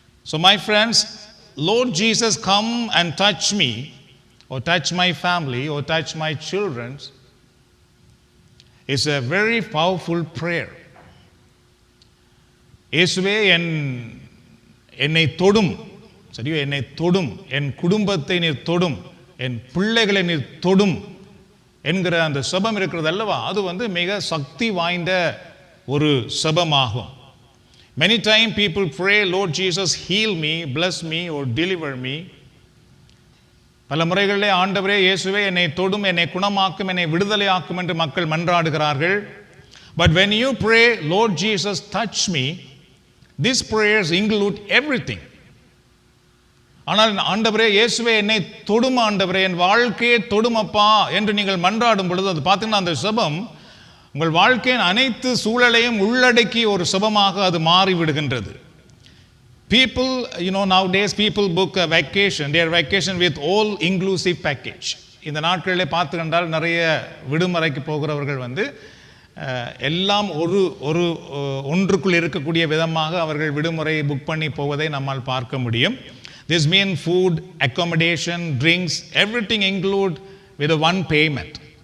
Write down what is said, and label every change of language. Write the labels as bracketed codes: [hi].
[en] So my friends, Lord Jesus, come and touch me, or touch my family, or touch my children, is a very powerful prayer. [ta] இயேசுவே என்னை தொடும், சரியோ, என்னை தொடும், என் குடும்பத்தை நீர் தொடும், என் பிள்ளைகளை நீர் தொடும் என்கிற அந்த செபம் இருக்கிறது அல்லவா, அது வந்து மிக சக்தி வாய்ந்த ஒரு செபமாகும். [en] Many times people pray, Lord Jesus, heal me, bless me, or deliver me. [ta] பல முறைகளிலே ஆண்டவரே இயேசுவே என்னை தொடும், என்னை குணமாக்கும், என்னை விடுதலை ஆக்கும் என்று மக்கள் மன்றாடுகிறார்கள். [en] But when you pray, Lord Jesus, touch me, these prayers include everything. [ta] ஆனால் ஆண்டவரே இயேசுவே என்னை தொடும், ஆண்டவரே என் வாழ்க்கையை தொடுமப்பா என்று நீங்கள் மன்றாடும் பொழுது அது பார்த்தீங்கன்னா அந்த செபம் உங்கள் வாழ்க்கையின் அனைத்து சூழலையும் உள்ளடக்கி ஒரு செபமாக அது மாறிவிடுகின்றது. [en] People, nowadays people book a vacation, their vacation with all inclusive package. [ta] இந்த நாட்களிலே பார்த்து கண்டால் நிறைய விடுமுறைக்கு போகிறவர்கள் வந்து எல்லாம் ஒன்றுக்குள் இருக்கக்கூடிய விதமாக அவர்கள் விடுமுறை புக் பண்ணி போவதை நம்மால் பார்க்க முடியும். [en] This means food, accommodation, drinks, everything include with a one payment.